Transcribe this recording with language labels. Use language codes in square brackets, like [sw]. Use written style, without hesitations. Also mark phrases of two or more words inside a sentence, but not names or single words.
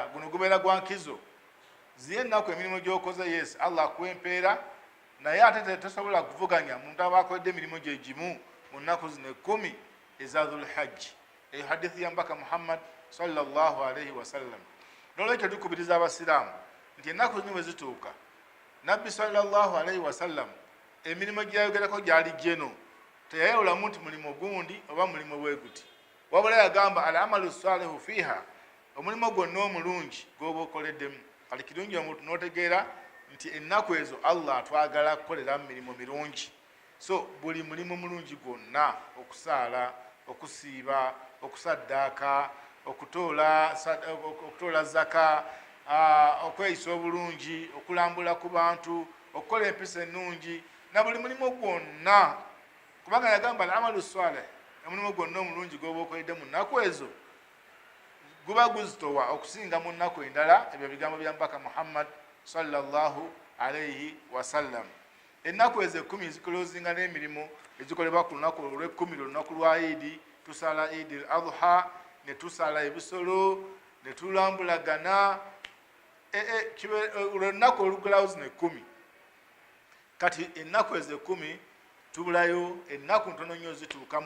[lg] Guno gubeera gwa nkizo. Ziye ennaku emirimu gy'okoze yes Allah akuwa empeera, naye ate tosobola kuvuganya muntu aba akoledde emirimu gye gimu mu nnaku zino 10 eza [ar] ذو الحجة. [lg] Eyo hadithi ya mbaka Muhammad [ar] صلى الله عليه وسلم. [lg] Nolwekyo tukubiriza abasiraamu nti ennaku zino bwe zituuka, Nabbi [ar] صلى الله عليه وسلم [lg] emirimu gyayogerako gyali jeno, teyayawulamu nti mulimu gundi oba mulimu bwe guti, wabula yagamba [ar] العمل الصالح فيها, [lg] omulimu gwonna omulungi gw'oba okoleddemu. Kati kirungi omuntu n'otegeera nti ennaku ezo Allah atwagala kukolera mirimu mirungi. So buli mulimu mulungi gwonna, okusaala, okusiiba, okusaddaaka, okutoola zaka, okweyisa obulungi, okulambula ku bantu, okukola empisa ennungi, na buli mulimu gwonna, kubanga yagamba [ar] العمل الصالح, [lg] omulimu gwonna omulungi gw'oba okoledde mu nnaku ezo guba guzitowa okusinga mu nnaku endala. Ebyo bigambo bya mbaka Muhammad [ar] صلى الله عليه وسلم. [lg] Ennaku ezo 10 zikolozinga n'emirimu ezikolebwa ku lunaku olw'ekkumi, olunaku lwa Idi. Tusala [ar] عيد الأضحى, [lg] ne tusala ebisolo, ne tulambulagana, olunaku olugulawo zino 10. Kati ennaku ezo 10 tubulayo ennaku ntono nnyo zituukamu.